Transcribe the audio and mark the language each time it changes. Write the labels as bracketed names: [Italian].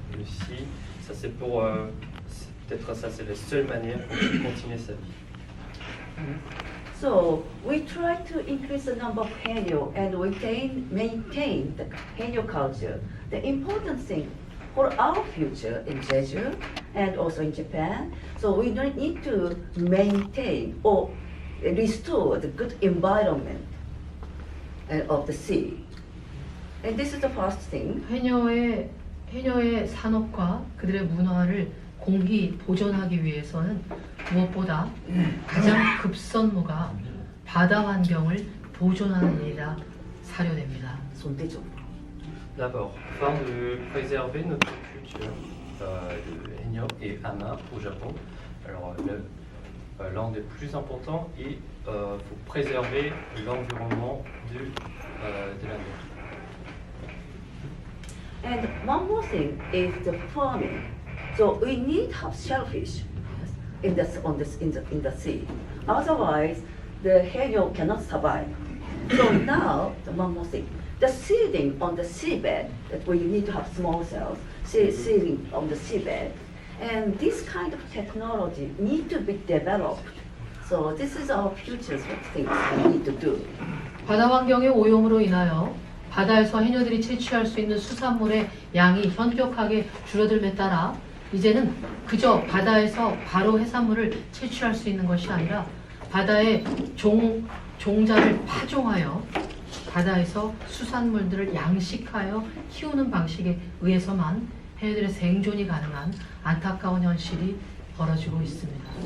[French] Et aussi, ça c'est peut-être ça c'est la seule manière pour continuer sa vie. [English] So we try to increase the number of Haenyeo and maintain the Haenyeo culture. The important thing for our future in Jeju and also in Japan, so we don't need to maintain or restore the good environment of the sea. And this is the first thing. [Korean] 해녀의 산업과 그들의 문화를 공히 보존하기 위해서는 무엇보다 가장 급선무가 바다 환경을 보존하는 일이라 사료됩니다. [French] D'abord, afin de préserver notre culture de Haenyeo et Ama au Japon, alors l'un des plus importants est faut préserver l'environnement de la mer. [English] And one more thing is the farming. So we need to have shellfish in the sea. Otherwise, the Haenyeo cannot survive. So now, one more thing. The seeding on the seabed, that we need to have small cells, seeding on the seabed. And this kind of technology need to be developed. So this is our future things we need to do. [Korean] 바다 환경의 오염으로 인하여 바다에서 해녀들이 채취할 수 있는 수산물의 양이 현격하게 줄어들에 따라 이제는 그저 바다에서 바로 해산물을 채취할 수 있는 것이 아니라 바다의 종자를 파종하여 바다에서 수산물들을 양식하여 키우는 방식에 의해서만 해녀들의 생존이 가능한 안타까운 현실이 벌어지고 있습니다.